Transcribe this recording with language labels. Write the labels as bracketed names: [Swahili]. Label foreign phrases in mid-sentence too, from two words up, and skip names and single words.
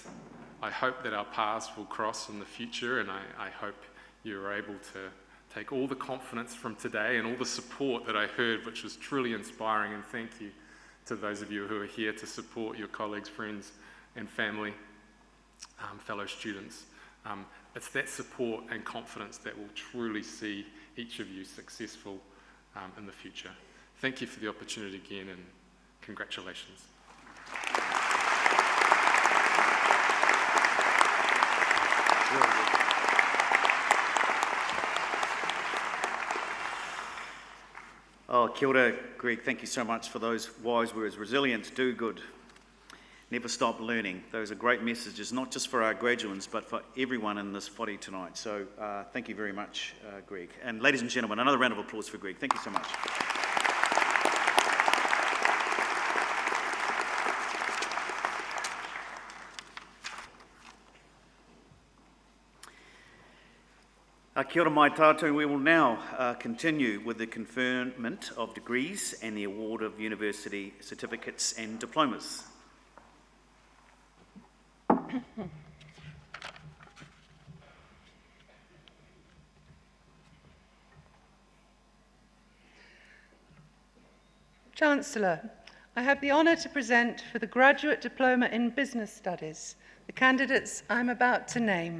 [English] I hope that our paths will cross in the future, and I hope you're able to take all the confidence from today and all the support that I heard, which was truly inspiring, and thank you to those of you who are here to support your colleagues, friends, and family, fellow students. It's that support and confidence that will truly see each of you successful in the future. Thank you for the opportunity again, and congratulations. [Māori] Oh, kia ora, [English] Greg. Thank you so much for those wise words. Resilience, do good. Never stop learning. Those are great messages, not just for our graduates, but for everyone in this whare tonight. So thank you very much, Greg. And ladies and gentlemen, another round of applause for Greg. Thank you so much. [Māori] Kia ora mai tātou. [English] We will now continue with the conferment of degrees and the award of university certificates and diplomas. Chancellor, I have the honour to present for the Graduate Diploma in Business Studies the candidates I'm about to name.